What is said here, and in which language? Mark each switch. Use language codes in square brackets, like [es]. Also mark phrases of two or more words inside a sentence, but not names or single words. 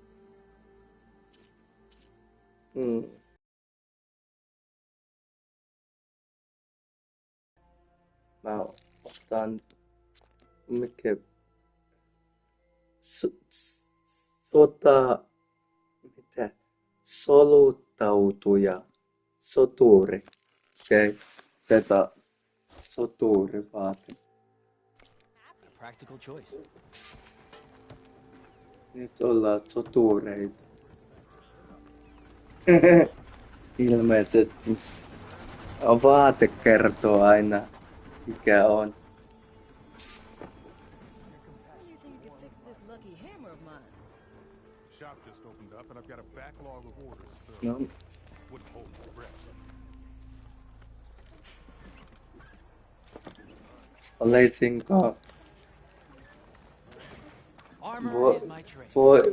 [fi] Mä otan mikä mitä soluttautuja soturi. Okei, tätä soturi vaati. [en] Practical choice. [fi] Nyt ollaan sotureita. Ilmeisesti vaate kertoo aina mikä on. [en] Shop just opened up and I've got a backlog of orders, so No, wouldn't hold my breath. [fi] olisinko [en] Armor is my trade.